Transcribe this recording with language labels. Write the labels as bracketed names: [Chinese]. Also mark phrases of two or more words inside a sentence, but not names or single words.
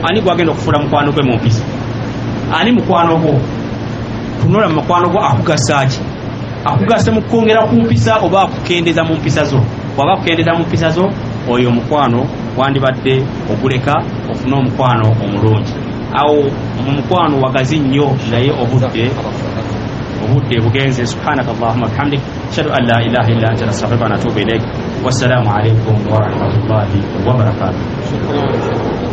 [Ganda] ani gwagenda okufuula mukwano gwe mu mpisa ani mukwano gwo tunula mu mukwano gwo akugasaaki akugasa mu kwongera ku mpisa oba akukendeza mu mpisa zo waba akukendeza mu mpisa zo oyo omukwano wandibadde oguleka ofuna omukwano omulungi awo omukwano wagazi nnyo naye obudde bugenze [Arabic] سبحانك اللهم بحمدك أشهد أن لا إله إلا أنت أستغفرك وأتوب إليك والسلام عليكم ورحمة الله وبركاته